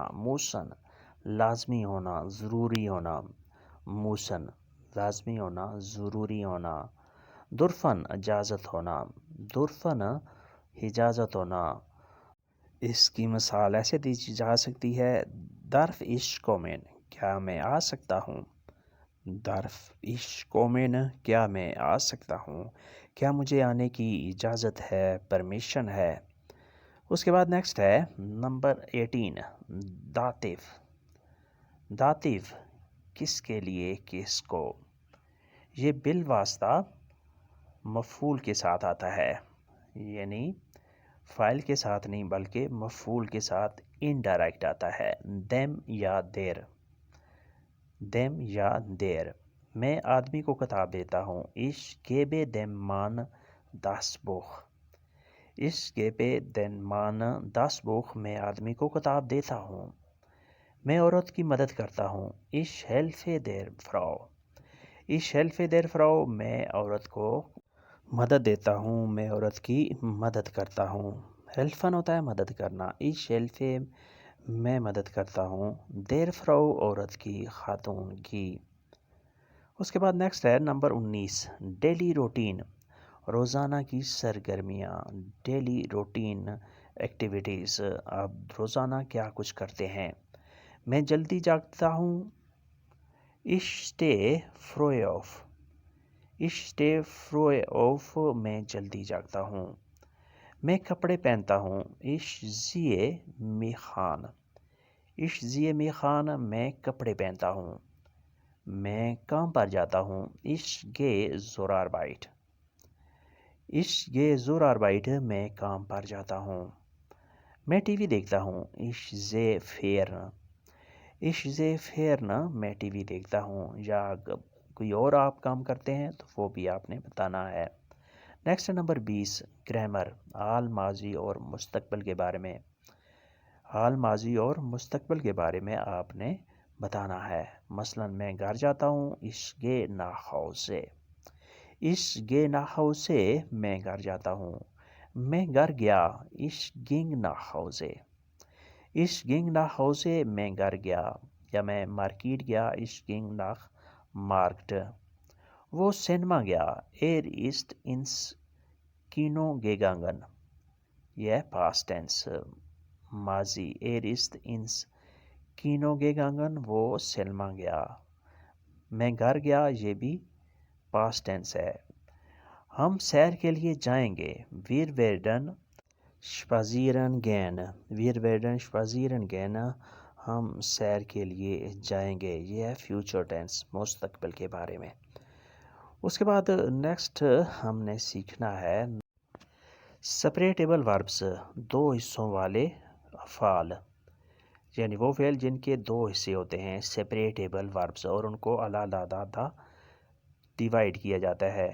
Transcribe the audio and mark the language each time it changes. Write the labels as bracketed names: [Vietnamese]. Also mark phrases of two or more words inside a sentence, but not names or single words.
[Urdu] موسن لازمی ہونا، ضروری ہونا. موسن لازمی ہونا، ضروری ہونا. درفن اجازت ہونا. درفن اجازت ہونا. اس کی مثال ایسے دی جا سکتی ہے، [German] darf ich kommen [Urdu] کیا میں آ سکتا ہوں. [German] darf ich kommen [Urdu] کیا میں آ سکتا ہوں، کیا مجھے آنے کی اجازت ہے، پرمیشن ہے. اس کے بعد نیکسٹ ہے نمبر 18 داتف. داتف کس کے لیے، کس کو. یہ بالواسطہ مفعول کے ساتھ آتا ہے، یعنی فاعل کے ساتھ نہیں بلکہ مفعول کے ساتھ انڈائریکٹ آتا ہے. دیم یا دیر. دیم یا دیر. میں آدمی کو کتاب دیتا ہوں. [German] Ich gebe dem Mann das Buch. Ich gebe dem Mann das Buch [Urdu] میں آدمی کو کتاب دیتا ہوں. میں عورت کی مدد کرتا ہوں. [German] Ich helfe der Frau. Ich helfe der Frau [Urdu] میں عورت کو مدد دیتا ہوں، میں عورت کی مدد کرتا ہوں. helfen ہوتا ہے مدد کرنا. [German] Ich helfe [Urdu] میں مدد کرتا ہوں. [German] der Frau [Urdu] عورت کی، خاتون کی. اس کے بعد نیکسٹ ہے نمبر 19 [English] daily routine. [Urdu] روزانہ کی سرگرمیاں. [English] daily routine activities. [Urdu] آپ روزانہ کیا کچھ کرتے ہیں. میں جلدی جاگتا ہوں. [German] Ich stehe früh auf. Ich stehe früh auf [Urdu] میں جلدی جاگتا ہوں. میں کپڑے پہنتا ہوں. [German] Ich ziehe mich an. Ich ziehe mich an [Urdu] میں کپڑے پہنتا ہوں. میں کام پر جاتا ہوں. [German] Ich gehe zur Arbeit. Ich gehe zur Arbeit [Urdu] میں کام پر جاتا ہوں. میں ٹی وی دیکھتا ہوں. [German] Ich sehe fern. Ich sehe fern [Urdu] میں ٹی وی دیکھتا ہوں. یا کوئی اور آپ کام کرتے ہیں تو وہ بھی آپ نے بتانا ہے. نیکسٹ نمبر 20 گرامر. حال، ماضی اور مستقبل کے بارے میں. حال، ماضی اور مستقبل کے بارے میں آپ نے بتانا ہے. مثلا میں گھر جاتا ہوں. [German] Ich gehe nach Hause. Ich gehe nach Hause [Urdu] میں گھر جاتا ہوں. میں گھر گیا. [German] Ich ging nach Hause. Ich ging nach Hause [Urdu] میں گھر گیا. یا میں مارکیٹ گیا. [German] Ich ging nach Markt. [Urdu] وہ سینما گیا. [German] ist ins Kino gegangen. [Urdu] یہ [English] past tense [Urdu] ماضی. [German] ist ins Kino gegangen [Urdu] وہ سینما گیا. میں گھر گیا یہ بھی [English] past tense [Urdu] ہے. ہم سیر کے لیے جائیں گے. [German] wir werden spazieren gehen wir werden spazieren gehen [Urdu] ہم سیر کے لیے جائیں گے. یہ ہے [English] future tense [Urdu] مستقبل کے بارے میں. اس کے بعد نیکسٹ ہم نے سیکھنا ہے [English] separable verbs [Urdu] دو حصوں والے افعال یعنی وہ فعل جن کے دو حصے ہوتے ہیں [English] separable verbs [Urdu] اور ان کو علیحدہ ڈیوائڈ کیا جاتا ہے.